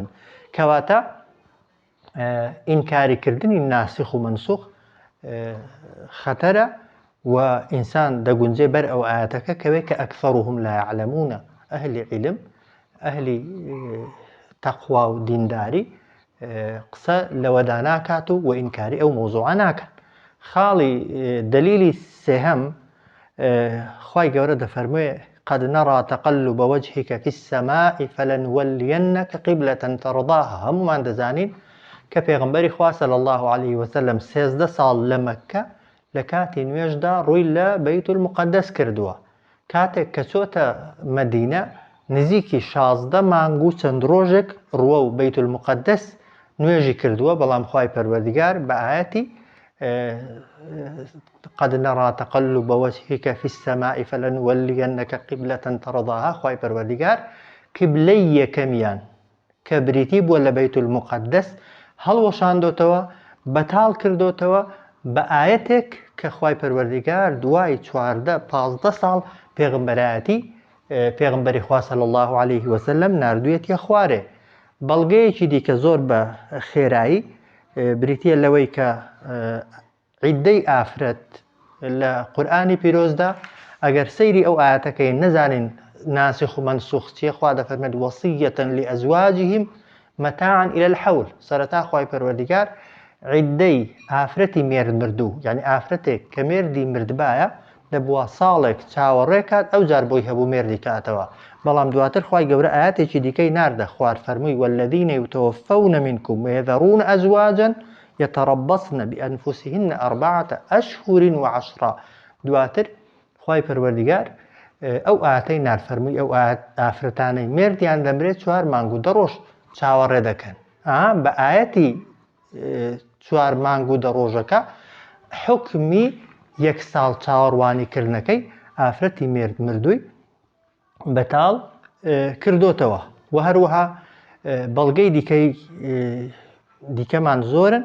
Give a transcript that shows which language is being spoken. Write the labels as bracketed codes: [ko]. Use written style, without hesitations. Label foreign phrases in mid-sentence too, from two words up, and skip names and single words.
[ckb] کەواتە ئینکاریکردنی ناسخ و منسوخ خەتەرە و ئینسان دەگونجێ بەر ئەو ئاەتەکە کەوێت کە [ar] ئەکثەڕهم لا یعلمونە. [ckb] ئەهلی عیلم، ئەهلی تەقوا و دینداری قسە لەوەدا ناکات و ئینکاری ئەو مۆزوعە ناکەن. خاڵی دلیلی سێهەم، خوای گەورە دەفەرموێ [ar] قد نرى تقلب وجهك في السماء فلنولينك قبلة ترضاها. [ckb] هەمومان دەزانین کە پێغمبەری خوا [ar] صلی الله عليه وسلم [ckb] 13 ساڵ لە مەککە لە کاتی نوێژدا ڕووی لە بەیت المقدس کردووە. کاتێک کە چۆتە مەدینە نزیکی 16 مانگ و چەند ڕۆژێک ڕووە و بەیت المقدس نوێژی کردووە، بەڵام خوای پەروەردیگار بە ئاەتی [ar] قد نرى تقلب وجهك في السماء فلنولينك قبلة ترضاها. [ckb] خوای پەروەردیگار قبلەی یەکەمیان کە بریتی بووە لە بەیت المقدس هەڵوەشاندۆتەوە، بەتاڵ کردوتەوە بە ئاەتێک کە خوای پەروەردیگار دوای 14-15 ساڵ پێغمبەرایەتی پێغمبەری خوا [ar] صلی الله عليه وسلم [ckb] ناردوویەتیە خوارێ. بەڵگەیەکی دیکە زۆر بە خێرایی بریتیە لەوەی کە عیدەی ئافرەت لە قورئانی پیرۆزدا ئەگەر سەیری ئەو ئاەتەکەی نەزانین ناسخ و منسوخ چیە، خوا دەفەرمێت [ar] وەصیەة لئەزواجهم متاعا إلى الحول. [ckb] سەرەتا خوای پەروەردیگار عیدەی ئافرەتی مێرد مردوو، یعنی ئافرەتێک کە مێردی مردبایە دەبووە ساڵێک چاوەڕێکات ئەو جار بۆی هەبوو مێردی کاتەوە بەڵام دواتر خوای گەورە ئاەتێکی دیکەی ناردە خوار فەرمووی [ar] والذین یتوفون منکم ويذرون ئەزواجا يتربصن بأنفسهن 4 أشهر وعشرا [ckb] دواتر خوای پەروەردیگار ئەو ئاەتەی نارفەرمووی ئەو ئافرەتانەی مێردیان دەمرێت 4 مانگ و 2 ڕۆژ چاوەڕێ دەکەن بە ئاەتی 4 مانگ و 2 ڕۆژەکە حکمی 1 ساڵ چاوەڕوانیکردنەکەی ئافرەتی مێرد مردووی بەتاڵ کردوتەوە و هەروەها بەڵگەی دیکەمان زۆرن